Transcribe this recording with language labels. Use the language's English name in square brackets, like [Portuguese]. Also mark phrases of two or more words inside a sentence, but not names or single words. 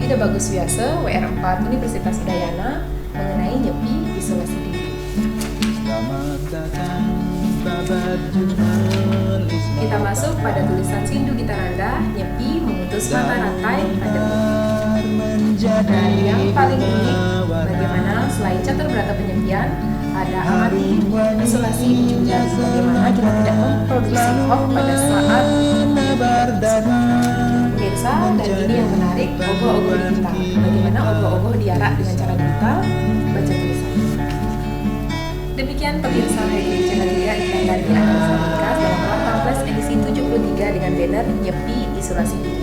[Indonesian] Ida Bagus Wiase, WR4 Universitas Udayana, mengenai nyepi isolasi diri. Kita masuk pada tulisan Sindu Gitananda, Nyepi Memutus Mata Rantai Pandemi. Dan yang paling unik, bagaimana selain catur berata penyepian, ada amati isolasi juga bagaimana kita tidak memproduksi hoax pada saat pemirsa. Dan ini yang menarik, ogoh-ogoh digital. Bagaimana ogoh-ogoh diarak dengan cara digital, baca tulisan. Demikian pemirsa Hai TV Channel 3 yang tadi Anda saksikan dalam Wartam Plus edisi 73 dengan banner Nyepi Isolasi Diri.